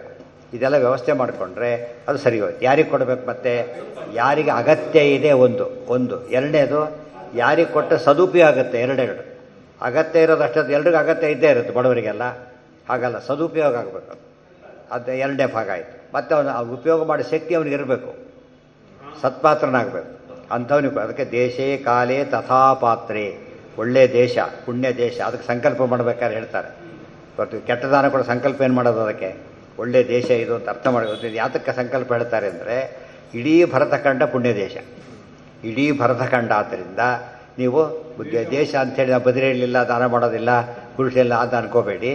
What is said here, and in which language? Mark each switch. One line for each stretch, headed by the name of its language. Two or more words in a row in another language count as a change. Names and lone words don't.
Kannada: ಇದೆಲ್ಲ ವ್ಯವಸ್ಥೆ ಮಾಡಿಕೊಂಡ್ರೆ ಅದು ಸರಿ ಹೋಯ್ತು. ಯಾರಿಗೆ ಕೊಡಬೇಕು, ಮತ್ತೆ ಯಾರಿಗೆ ಅಗತ್ಯ ಇದೆ ಒಂದು ಎರಡನೇದು ಯಾರಿಗೆ ಕೊಟ್ಟು ಸದುಪಯೋಗ ಆಗುತ್ತೆ. ಎರಡೆರಡು ಅಗತ್ಯ ಇರೋದು ಅಷ್ಟೊತ್ತು ಎಲ್ರಿಗೂ ಅಗತ್ಯ ಇದ್ದೇ ಇರುತ್ತೆ, ಬಡವರಿಗೆಲ್ಲ ಹಾಗಲ್ಲ, ಸದುಪಯೋಗ ಆಗಬೇಕು. ಅದು ಎರಡನೇ ಭಾಗ ಆಯಿತು. ಮತ್ತು ಅವನು ಉಪಯೋಗ ಮಾಡೋ ಶಕ್ತಿ ಅವನಿಗೆ ಇರಬೇಕು, ಸತ್ಪಾತ್ರನಾಗಬೇಕು ಅಂಥವನಿಗೆ. ಅದಕ್ಕೆ
Sanskrit: ದೇಶೇ ಕಾಲೇ ತಥಾ ಪಾತ್ರೆ,
Kannada: ಒಳ್ಳೆಯ ದೇಶ, ಪುಣ್ಯ ದೇಶ. ಅದಕ್ಕೆ ಸಂಕಲ್ಪ ಮಾಡಬೇಕಾದ್ರೆ ಹೇಳ್ತಾರೆ. ಇವತ್ತು ಕೆಟ್ಟ ದಾನ ಕೂಡ ಸಂಕಲ್ಪ ಏನು ಮಾಡೋದು, ಅದಕ್ಕೆ ಒಳ್ಳೆಯ ದೇಶ ಇದು ಅಂತ ಅರ್ಥ ಮಾಡಿ. ಯಾತಕ್ಕೆ ಸಂಕಲ್ಪ ಹೇಳ್ತಾರೆ ಅಂದರೆ ಇಡೀ ಭರತಖಂಡ ಪುಣ್ಯ ದೇಶ, ಇಡೀ ಭರತಖಂಡ. ಆದ್ದರಿಂದ ನೀವು ದೇಶ ಅಂಥೇಳಿ ನಾವು ಬದಿರೇಳಲಿಲ್ಲ, ದಾನ ಮಾಡೋದಿಲ್ಲ, ಕುರುಷಿಲ್ಲ ಅಂತ ಅನ್ಕೋಬೇಡಿ.